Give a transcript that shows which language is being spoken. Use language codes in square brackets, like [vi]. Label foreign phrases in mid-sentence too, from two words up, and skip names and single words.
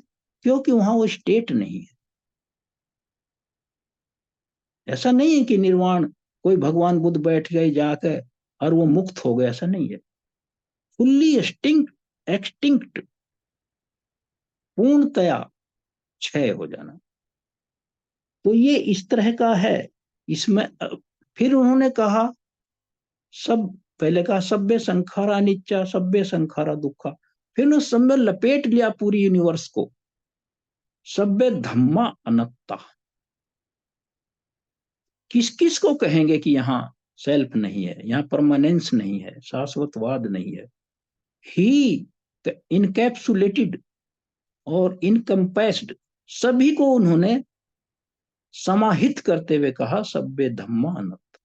[hi] क्योंकि वहां वो स्टेट नहीं है। ऐसा नहीं है कि निर्वाण कोई भगवान बुद्ध बैठ गए जाकर और वो मुक्त हो गए, ऐसा नहीं है। [en] fully extinct, extinct, [hi] पूर्णतया क्षय हो जाना। तो ये इस तरह का है। इसमें फिर उन्होंने कहा सब, पहले कहा [pi] सब्बे संखारा निच्चा, सब्बे संखारा दुखा, [hi] फिर उस सब में लपेट लिया पूरी यूनिवर्स को, [pi] सब्बे धम्मा अनत्ता। [hi] किस किस को कहेंगे कि यहाँ सेल्फ नहीं है, यहाँ परमानेंस नहीं है, शाश्वतवाद नहीं है। [en] he encapsulated and encompassed, [hi] सभी को उन्होंने समाहित करते हुए कहा [pi] सब्बे धम्मा अनंत।